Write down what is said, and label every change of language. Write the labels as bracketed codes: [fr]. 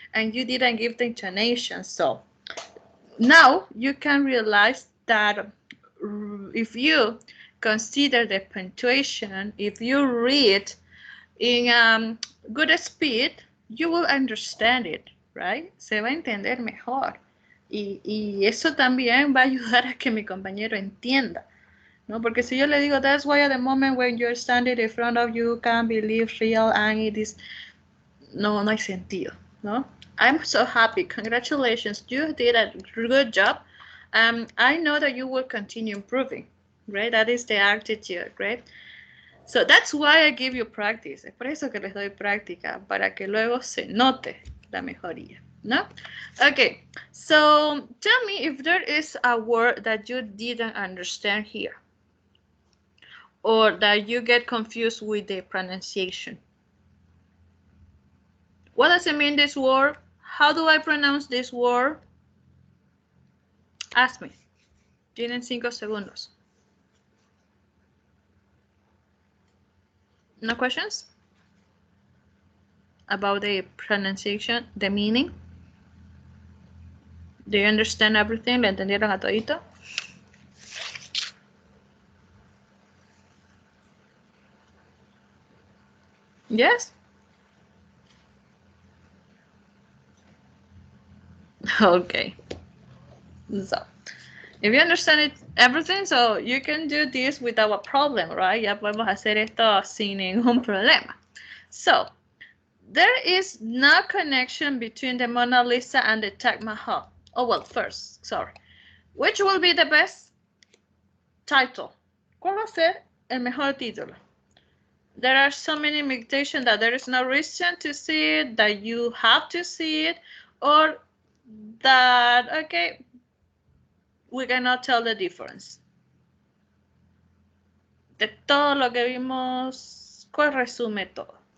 [en] And you didn't give the intonation. So now you can realize that if you consider the punctuation, if you read in good speed, you will understand it, right? [es] Se va a entender mejor. Y eso también va a ayudar a que mi compañero entienda, ¿no? Porque si yo le digo, [en] that's why at the moment when you're standing in front of you can't believe real and it is, [es] no hay sentido, ¿no? [en] I'm so happy. Congratulations. You did a good job. I know that you will continue improving. right? That is the altitude, right? So that's why I give you practice. [es] Es por eso que les doy práctica, para que luego se note la mejoría, ¿no? [en] Okay, so tell me if there is a word that you didn't understand here, or that you get confused with the pronunciation. What does it mean, this word? How do I pronounce this word? Ask me. [es] Tienen 5 segundos. [en] No questions? About the pronunciation, the meaning? Do you understand everything? [es] ¿Le entendieron a todito? [en] Yes? Okay. So, if you understand it, everything, so you can do this without a problem, right? [es] Ya podemos hacer esto sin ningún problema. [en] So, there is no connection between the Mona Lisa and the Taj Mahal. Oh, well, first, sorry. Which will be the best title? ¿Cuál va a ser el mejor título? There are so many imitations that there is no reason to see it, that you have to see it, or that, okay, we cannot tell the difference. [es] De todo lo que vimos, ¿cuál resume todo?